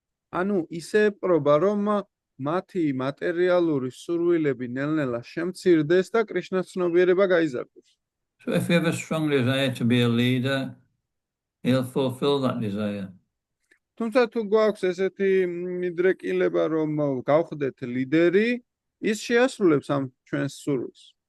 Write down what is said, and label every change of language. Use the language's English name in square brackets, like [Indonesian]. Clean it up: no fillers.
[Georgian] ანუ ისე პრობა რომ მათი მატერიალური სურვილები ნელ-ნელა შემცირდეს და კრიშნას ცნობიერება გაიზარდოს. [English] So if you have a strong desire to be a leader, he'll fulfill that desire. [Georgian] თუმცა თუ გვაქვს ესეთი მიდრეკილება რომ გავხდეთ ლიდერი, ის შეასრულებს ამ ჩვენს სურვილს.